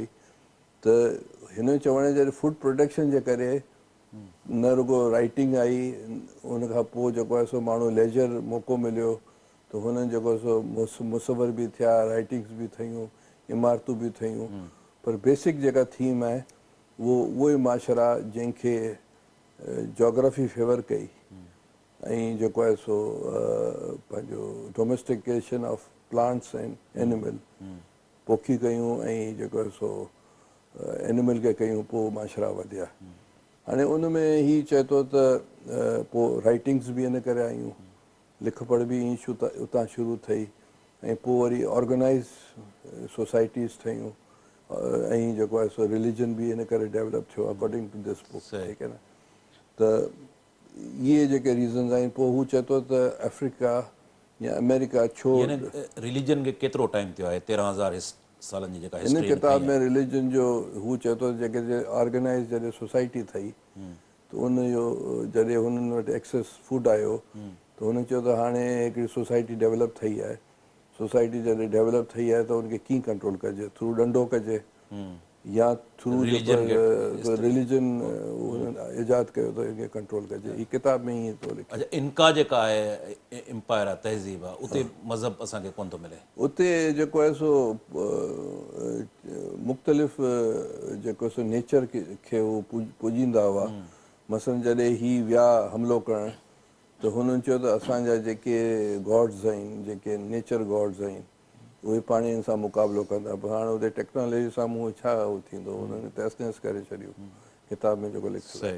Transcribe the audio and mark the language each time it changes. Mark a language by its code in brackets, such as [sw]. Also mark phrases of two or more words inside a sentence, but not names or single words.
[sd] त हिन चवण जॾहिं [en] food production [sd] जे करे न रुगो राइटिंग आई, उन खां पोइ जेको आहे सो माण्हू लेजर मौक़ो मिलियो त हुननि जेको सो मुसवर बि थिया, राइटिंग्स बि ठहियूं, इमारतूं बि ठहियूं। पर बेसिक जेका थीम आहे उहे माशरा जंहिंखे जोग्राफी फेवर कई ऐं जेको आहे सो पंहिंजो [en] domestication of plants and animal [sd] पोखी कयूं ऐं जेको आहे सो एनिमल खे कयूं, पोइ माशरा वधिया। हाणे उन में ही चए थो त पोइ राइटिंग्स बि इन करे आयूं, लिख पढ़ बि ईअं उतां शुरू थिए ऐं पोइ वरी [en] organize societies [sd] ठहियूं ऐं जेको आहे सो रिलीजन बि इन करे डेवलप थियो [en] according to this book. [sd] ठीकु आहे न। त इहे जेके रीज़न्स आहिनि। पोइ हू चए थो त अफ्रीका या अमेरिका छो रिलीजन खे केतिरो टाइम थियो आहे, 13,000 सालनि जी जेका इन हिस्ट्री किताब में रिलीजन जो हू चए थो जेके ऑर्गेनाइज़ जॾहिं सोसाइटी ठही त उनजो जॾहिं हुननि वटि [en] excess food [sd] आयो त हुन चयो त हाणे हिकिड़ी [en] society develop [sd] ठही आहे। सोसाइटी जॾहिं डेवलप ठही आहे त उनखे कीअं कंट्रोल कजे, थ्रू डंडो कजे या थ्रू जेको रिलीजन ईजाद कयो त इनखे कंट्रोल कजे। हीअ किताब में ईअं थो लिखे। अच्छा, इनका जेका आहे एम्पायर आहे, तहज़ीब आहे, उते मज़हब असांखे कोन थो मिले। उते जेको आहे सो मुख़्तलिफ़ जेको सो नेचर खे उहो पुॼींदा हुआ। मसइलन जॾहिं ही विया हमिलो करणु त हुननि चयो त असांजा जेके गॉड्स आहिनि, जेके [en] nature gods [sd] आहिनि, उहे पाण सां मुक़ाबिलो कंदा, पर हाणे उते टेक्नोलॉजी साम्हूं छा थींदो, उन्हनि तहस करे छॾियो किताब में जेको लिखियलु आहे।